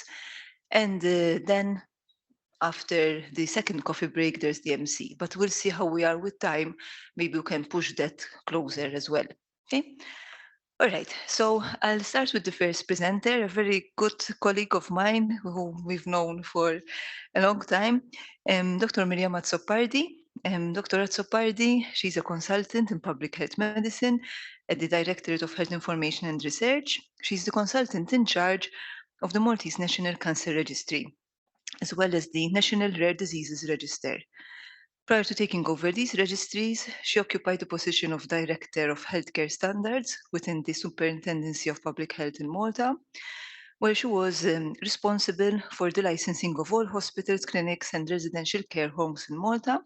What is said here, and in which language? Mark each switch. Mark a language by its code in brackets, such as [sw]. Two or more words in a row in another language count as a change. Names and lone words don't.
[en] And then after the second coffee break, there's the MC. But we'll see how we are with time. Maybe we can push that closer as well. Okay. All right. So I'll start with the first presenter, a very good colleague of mine who we've known for a long time, Dr. Miriam Azzopardi. Dr. Azzopardi, she's a consultant in public health medicine at the Directorate of Health Information and Research. She's the consultant in charge of the Maltese National Cancer Registry, as well as the National Rare Diseases Register. Prior to taking over these registries, she occupied the position of Director of Healthcare Standards within the Superintendency of Public Health in Malta, where she was responsible for the licensing of all hospitals, clinics, and residential care homes in Malta.